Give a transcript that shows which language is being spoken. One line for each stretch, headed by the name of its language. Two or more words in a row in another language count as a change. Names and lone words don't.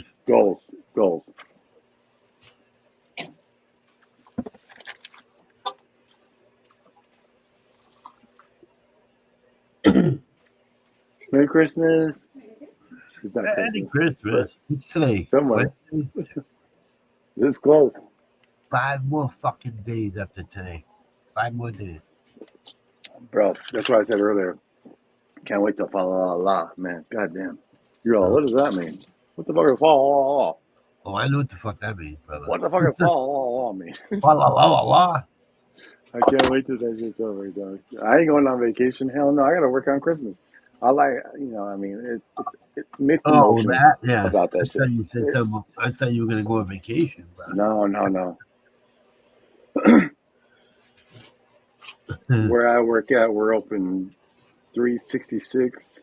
English: goals. Merry Christmas. It's not Merry Christmas. Christmas. It's today. Somewhere. Wednesday. This close. 5 more fucking days after today. 5 more days. Bro, that's what I said earlier. Can't wait to fa la la, man. Goddamn. You're all, what does that mean? What the fuck is fa la la? Oh, I know what the fuck that means, brother. What the fuck is fa la la mean? La la la la la. I can't wait till that shit's over, dog. I ain't going on vacation. Hell no, I gotta work on Christmas. I like, I mean, it mixed Oh, emotions that? Yeah. about I that thought shit. you said something. I thought you were going to go on vacation, bro. No. Where I work at, we're open 366.